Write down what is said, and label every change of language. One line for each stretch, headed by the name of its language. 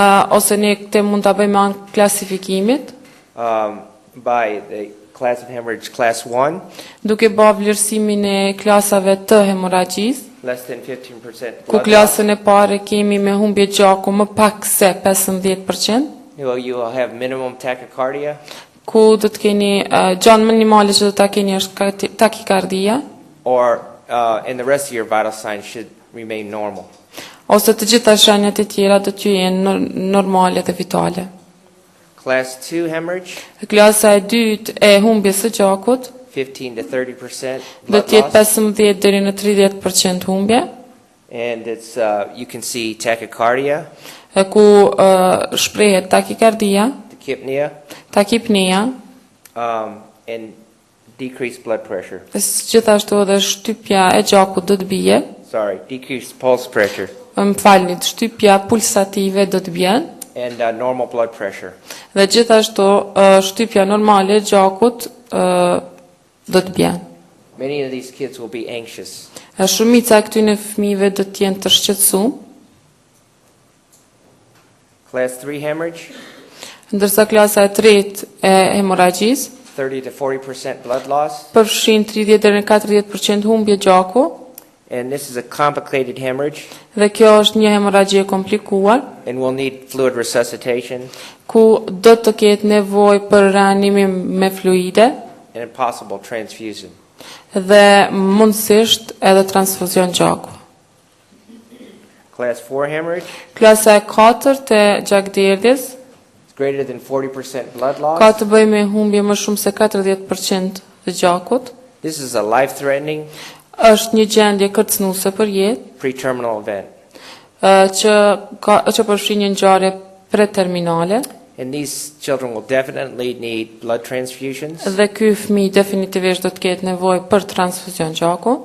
Albanian: ose ne këte mund të bëjmë anë klasifikimit,
English: by the class of hemorrhage class 1,
Albanian: duke bë vlerësimin e klasave të hemoragjisë,
English: less than 15%
Albanian: ku
English: blood loss.
Albanian: klasën e parë kemi me humbje gjaku më pak se 15%,
English: You will have minimum tachycardia,
Albanian: ku do të keni gjanë minimale që do ta keni është takikardia,
English: or and the rest of your vital signs should remain normal.
Albanian: ose të gjitha shenjat e tjera do të jenë normale dhe vitale.
English: Class 2 hemorrhage,
Albanian: Klasa e dytë e humbjes së gjakut
English: 15 to 30%
Albanian: do
English: blood
Albanian: të jetë
English: loss,
Albanian: 15 deri në 30% humbje,
English: and it's you can see tachycardia,
Albanian: ku shprehet takikardia,
English: tachypnea,
Albanian: takipnia,
English: and decreased blood pressure.
Albanian: gjithashtu edhe shtypja e gjakut do të bie,
English: Decreased pulse pressure,
Albanian: më falni, shtypja pulsative do të bjen,
English: and normal blood pressure.
Albanian: dhe gjithashtu shtypja normale e gjakut do të bjen.
English: Many of these kids will be anxious.
Albanian: Shumica e këtyre fëmijëve do të jenë të shqetësuar.
English: Class 3 hemorrhage,
Albanian: ndërsa klasa e tretë e hemorragjisë
English: 30 to 40% blood loss.
Albanian: përfshin 30 deri në 40% humbje gjaku,
English: And this is a complicated hemorrhage
Albanian: dhe kjo është një hemorragji e komplikuar,
English: and will need fluid resuscitation
Albanian: ku do të ketë nevojë për reanimim me fluide
English: and a possible transfusion.
Albanian: dhe mundësisht edhe transfuzion gjaku.
English: Class 4 hemorrhage
Albanian: Klasa e 4 e gjakderdhjes
English: is greater than 40% blood loss.
Albanian: ka të bëjë me humbje më shumë se 40% të gjakut.
English: This is a life-threatening
Albanian: Është një gjendje kërcënuese për jetë,
English: pre-terminal event.
Albanian: që përfshin një ngjarje preterminale
English: And these children will definitely need blood transfusions
Albanian: dhe ky fëmijë definitivisht do të ketë nevojë për transfuzion gjaku